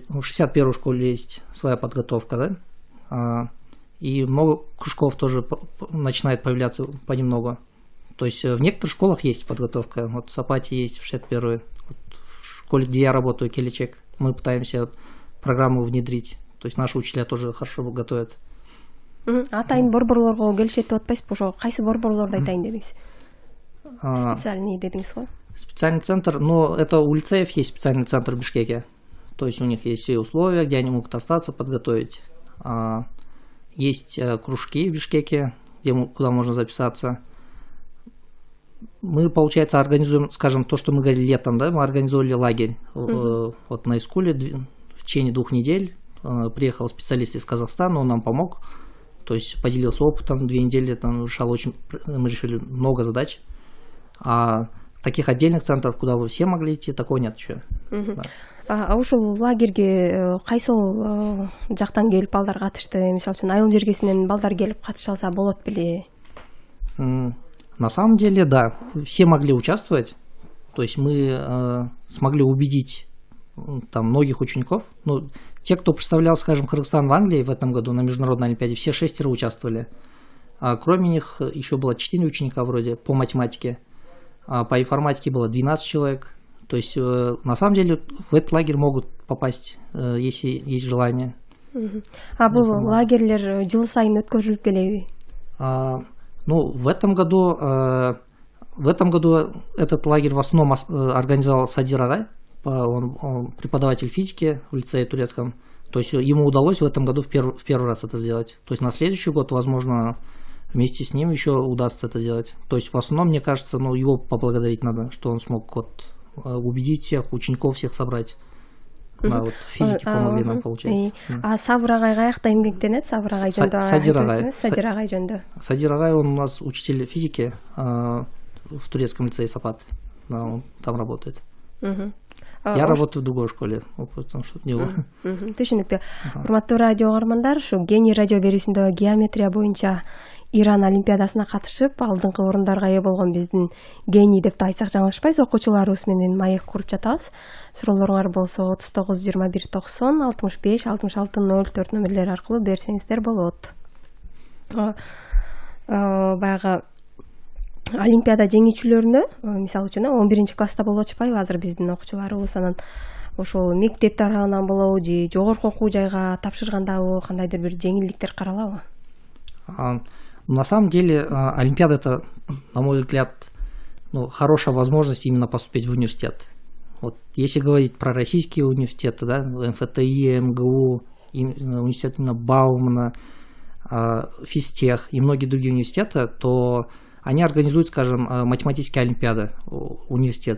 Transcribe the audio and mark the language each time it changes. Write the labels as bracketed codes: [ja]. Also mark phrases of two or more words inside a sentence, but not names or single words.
[ru] В 61-й школе есть своя подготовка, да? И много кружков тоже начинает появляться понемногу. То есть в некоторых школах есть подготовка. Вот в Сапате есть, в 61-й. Вот в школе, где я работаю, Келечек, мы пытаемся программу внедрить. То есть наши учителя тоже хорошо готовят. [ky] Атайын борборлорго келишет деп атпайсызбы? Ошо кайсы борборлорду айтайын дедиңиз? Специальный дедиңиз го? [ru] Специальный центр, но это у лицеев есть специальный центр в Бишкеке. То есть у них есть все условия, где они могут остаться, подготовить. Есть кружки в Бишкеке, куда можно записаться. Мы, получается, организуем, скажем, то, что мы говорили летом, да, мы организовали лагерь вот на Искуле в течение 2 недель. Приехал специалист из Казахстана, он нам помог, то есть поделился опытом, 2 недели там мы решили много задач. А таких отдельных центров, куда вы все могли идти, такого нет еще. Да. [ky] Ушул лагерге кайсыл жактан келип балдар катышты? Мисалы үчүн айыл жергесинен балдар келип катыша алса болот беле? [ru] На самом деле, да, все могли участвовать. То есть мы смогли убедить там многих учеников. Ну, те, кто представлял, скажем, Кыргызстан в Англии в этом году на международной олимпиаде, все 6 участвовали. А кроме них еще было 4 ученика вроде по математике. А по информатике было 12 человек. То есть, на самом деле, в этот лагерь могут попасть, если есть желание. [ky] Бул лагерьлер жыл сайын өткөрүлүп келеби? [ru] Ну, в этом году В этом году этот лагерь в основном организовал Садир Агай, он преподаватель физики в лицее турецком. То есть ему удалось в этом году в первый раз это сделать. То есть на следующий год, возможно, вместе с ним еще удастся это делать. То есть в основном, мне кажется, его поблагодарить надо, что он смог убедить всех, учеников всех собрать. Да, вот физики помогли нам, получается. [ky] Сабыр Агай каякта эмгектенет? Сабыр Агай жөнүндө Садир Агай жөнүндө. [ru] Садир Агай, он у нас учитель физики в турецком лицее Сапат. Да, он там работает. Я работаю в другой школе, потому что не было. [ky] Түшүнүктүү. Урматтуу радио угармандар, ушу Гений радио берүүсүндө геометрия боюнча Иран олимпиадасына катышып, алдыңкы орундарга ээ болгон биздин гений деп да айтсак жаңылышпайбыз, окуучуларыбыз менен маек куруп жатабыз. Суроолоруңар болсо 39 21 90 65 66 04 номерлери аркылуу берсеңиздер болот. Баягы олимпиада жеңүүчүлөрүнө, мисалы үчүн 11 класста болуп атышпайбы азыр биздин окуучуларыбыз, анан ошол мектеп тарабынан болобу же жогорку окуу жайга тапшыргандабы кандайдыр бир жеңилдиктер каралабы? [ru] На самом деле олимпиада это, на мой взгляд, хорошая возможность именно поступить в университет. Вот если говорить про российские университеты, да, МФТИ, МГУ, университет именно Баумана, Физтех и многие другие университеты, то они организуют, скажем, математические олимпиады, университет.